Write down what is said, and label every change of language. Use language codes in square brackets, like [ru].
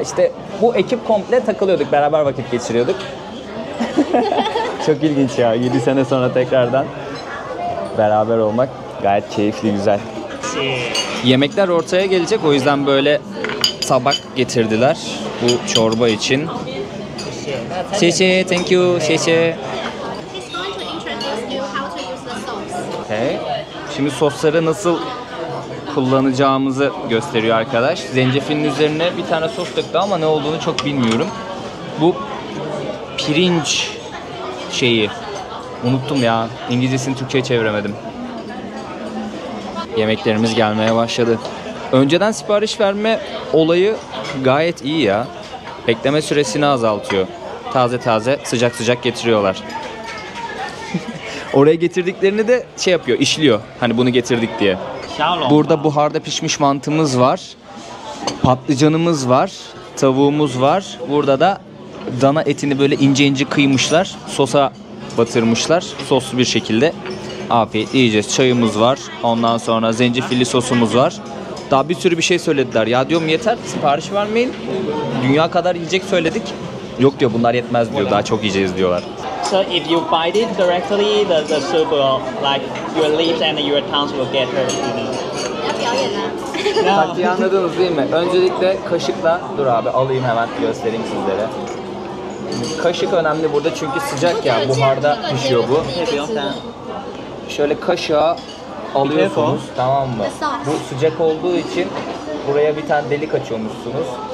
[tr] İşte bu ekip komple takılıyorduk. Beraber vakit geçiriyorduk. Çok ilginç ya. 7 sene sonra tekrardan beraber olmak gayet keyifli, güzel. Yemekler ortaya gelecek. O yüzden böyle tabak getirdiler bu çorba için. [en] Thank you. He's going to introduce you how to use the sauce. Okay. [tr] Şimdi sosları nasıl kullanacağımızı gösteriyor arkadaş. Zencefilin üzerine bir tane sos döktü ama ne olduğunu çok bilmiyorum. Bu pirinç şeyi. Unuttum ya. İngilizcesini Türkçe'ye çeviremedim. Yemeklerimiz gelmeye başladı. Önceden sipariş verme olayı gayet iyi ya. Bekleme süresini azaltıyor. Taze taze, sıcak sıcak getiriyorlar. Oraya getirdiklerini de şey yapıyor, işliyor. Hani bunu getirdik diye. Burada buharda pişmiş mantımız var. Patlıcanımız var. Tavuğumuz var. Burada da dana etini böyle ince ince kıymışlar. Sosa batırmışlar. Soslu bir şekilde. Afiyet yiyeceğiz. Çayımız var. Ondan sonra zencefilli sosumuz var. Daha bir sürü bir şey söylediler. Ya diyorum yeter, sipariş vermeyin. Dünya kadar yiyecek söyledik. Yok diyor, bunlar yetmez diyor. Daha çok yiyeceğiz diyorlar. [en] So if you bite it directly, the soup will, like, your lips and your tongues will get hurt, you know. [zh] 要表演啦。 [tr] Taktiği anladınız değil mi? Öncelikle kaşıkla, dur abi alayım hemen göstereyim sizlere. Kaşık önemli burada çünkü sıcak ya, buharda pişiyor bu. Şöyle kaşığa alıyorsunuz, tamam mı? Bu sıcak olduğu için buraya bir tane delik açıyormuşsunuz.